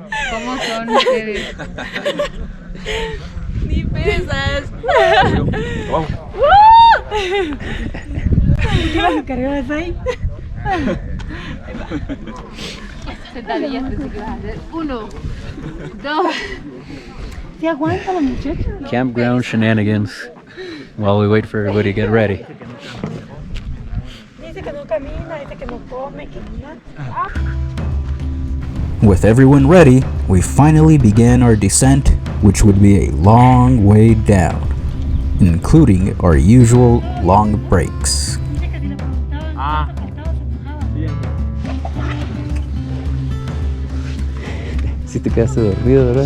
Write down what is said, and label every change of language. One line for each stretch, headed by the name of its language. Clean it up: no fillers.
Spanish: ¿Cómo son ustedes? Ni pesas. ¿Qué vas a cargar ahí? Sentadillas pensé que ibas a hacer. 1, 2. ¿Sí aguanta la muchacha?
English: Campground shenanigans while we wait for everybody to get ready.
Spanish: Dice que no camina, dice que no come, que nada.
English: With everyone ready, we finally began our descent, which would be a long way down, including our usual long breaks.
Spanish: Dice que si le preguntaban cuánto costaba, se enojaba. ¿Sí te quedaste dormido, verdad?